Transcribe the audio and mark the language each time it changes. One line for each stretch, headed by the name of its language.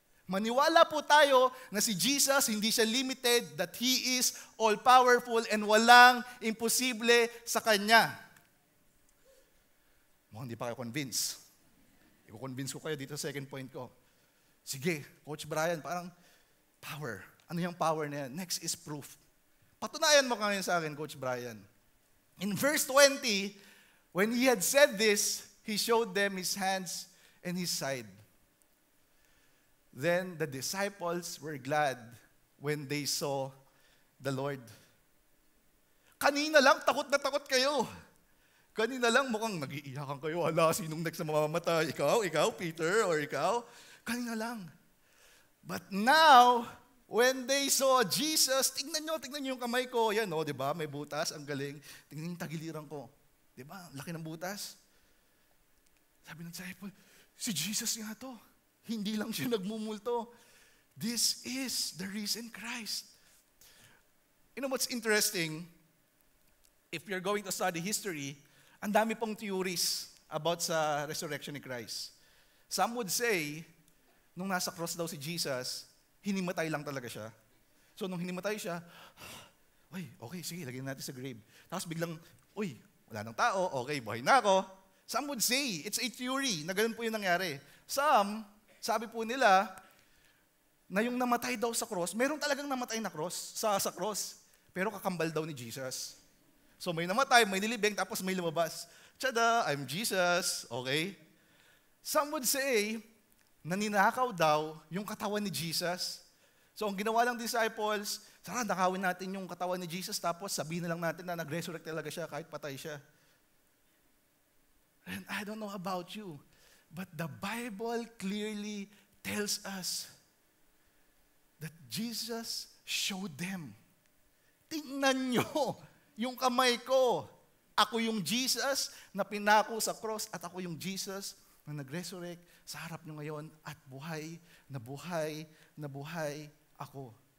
Filipino: Maniwala po tayo na si Jesus, hindi siya limited,
English: that He is all-powerful and
Filipino: walang imposible sa Kanya. Mukhang hindi pa kayo convince. I-convince ko kayo dito sa second point ko. Sige, Coach Brian, parang power. Ano yung power na yan? Next is proof. Patunayan mo ngayon sa akin, Coach Brian.
English: In verse 20, when He had said this, He showed them His hands and His side. Then the disciples were glad when they saw the Lord.
Filipino: Kanina lang, takot na takot kayo. Kanina lang, mukhang nag-iiyakan kayo. Hala, sinong next na mamamatay? Ikaw, Peter, or ikaw? Kanina lang.
English: But now, when they saw Jesus,
Filipino: tingnan nyo yung kamay ko. Yan, di ba? May butas, ang galing. Tingnan yung tagiliran ko. Di ba? Laki ng butas. Sabi ng disciple, si Jesus nga to. Hindi lang siya nagmumulto.
English: This is the risen Christ. You know what's interesting? If you're going to study history,
Filipino: ang dami pong
English: theories about sa resurrection ni Christ. Some would say,
Filipino: nung nasa cross daw si Jesus, hinimatay lang talaga siya. So nung hinimatay siya, okay, sige, lagyan natin sa grave. Tapos biglang, wala nang tao, okay, buhay na ako.
English: Some would say, it's a theory,
Filipino: na ganun po yung nangyari. Some, sabi po nila, na yung namatay daw sa cross, meron talagang namatay na cross, sa cross, pero kakambal daw ni Jesus. So may namatay, may nilibing, tapos may lumabas. Tada,
English: I'm Jesus, okay?
Filipino: Some would say, naninakaw daw yung katawan ni Jesus. So ang ginawa ng disciples, nakawin natin yung katawan ni Jesus, tapos sabihin na lang natin na nag-resurrect talaga siya kahit patay siya.
English: And I don't know about you, but the Bible clearly tells us that Jesus showed them.
Filipino: Tingnan nyo yung kamay ko. Ako yung Jesus na pinako sa cross at ako yung Jesus na nag-resurrect sa harap nyo ngayon at buhay na buhay ako.